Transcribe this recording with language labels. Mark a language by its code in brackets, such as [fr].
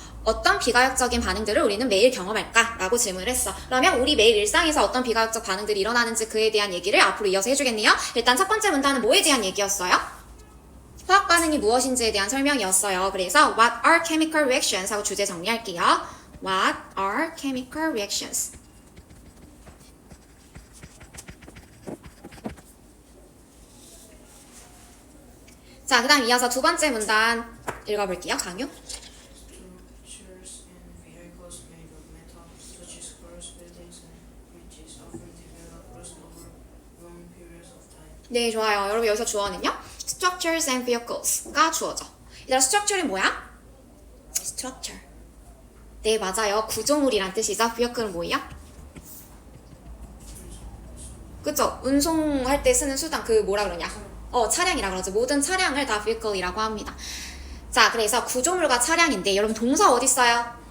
[ko] 어떤 비가역적인 반응들을 우리는 매일 경험할까? 라고 질문을 했어. 그러면 우리 매일 일상에서 어떤 비가역적 반응들이 일어나는지 그에 대한 얘기를 앞으로 이어서 해주겠네요. 일단 첫 번째 문단은 뭐에 대한 얘기였어요? 화학 반응이 무엇인지에 대한 설명이었어요. 그래서 [en] what are chemical reactions [ko] 하고 주제 정리할게요. [en] What are chemical reactions? [ko] 자, 그 다음 이어서 두 번째 문단 읽어볼게요. 강유. [en] Structures and vehicles made of metal, such as cars, buildings, and bridges, often develop rust over long periods of time. [ko] 네, 좋아요. 여러분 여기서 주어는요. Structures and vehicles가 주어죠. 얘들아, structure이 뭐야? Structure. 네, 맞아요. 구조물이란 뜻이죠. vehicle은 뭐예요? 그쵸? 운송할 때 쓰는 수단, 그 뭐라 그러냐? 차량이라 그러죠. 모든 차량을 다 vehicle이라고 합니다. 자, 그래서 구조물과 차량인데 여러분 동사 어디 있어요?